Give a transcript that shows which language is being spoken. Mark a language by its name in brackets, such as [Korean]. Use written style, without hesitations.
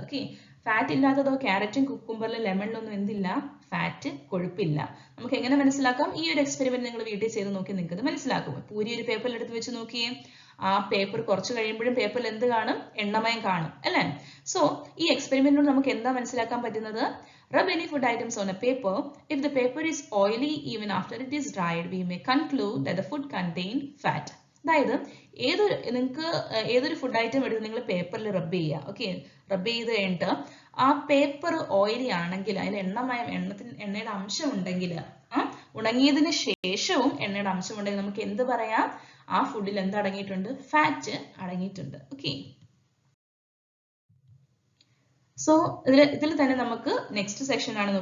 [Malayalam] Okay, fat ഇല്ലാത്തതോ? ക്യാരറ്റും കുക്കുംബറിലും ലെമണിലൊന്നും എന്തില്ല? Fat, കൊഴുപ്പില്ല. നമുക്ക് എങ്ങനെ മനസ്സിലാക്കാം? ഈ ഒരു എക്സ്പെരിമെന്റ് നിങ്ങൾ വീട്ടിൽ ചെയ്ത് നോക്കി നിങ്ങൾക്ക് ഇത് മനസ്സിലാക്കും. പൂരി ഒരു പേപ്പറിൽ എടുത്ത് വെച്ച് നോക്കിയേ, ആ പേപ്പർ കുറച്ച് കഴിയുമ്പോഴും പേപ്പറിൽ എന്ത് കാണും? എണ്ണമയം കാണും അല്ലേ? സോ ഈ എക്സ്പെരിമെന്റിനോട് നമുക്ക് എന്താ മനസ്സിലാക്കാൻ പറ്റുന്നത്? [English] Rub any food items on a paper. If the paper is oily even after it is dried, we may conclude that the food contained fat. [Malayalam] അതായത് നിങ്ങൾക്ക് ഏതൊരു ഫുഡ് ഐറ്റം എടുത്ത് നിങ്ങൾ പേപ്പറിൽ റബ്ബ് ചെയ്യുക. ഓക്കെ, റബ്ബ് ചെയ്ത് കഴിഞ്ഞിട്ട് ആ പേപ്പർ ഓയിലി ആണെങ്കിൽ, അതിൽ എണ്ണയുടെ അംശം ഉണ്ടെങ്കിൽ, ഉണങ്ങിയതിന് ശേഷവും എണ്ണയുടെ അംശം ഉണ്ടെങ്കിൽ നമുക്ക് എന്ത് പറയാം? ആ ഫുഡിൽ എന്ത് അടങ്ങിയിട്ടുണ്ട്? ഫാറ്റ് അടങ്ങിയിട്ടുണ്ട്. ഓക്കെ, സോ ഇതിൽ തന്നെ നമുക്ക് നെക്സ്റ്റ് സെക്ഷൻ ആണ്.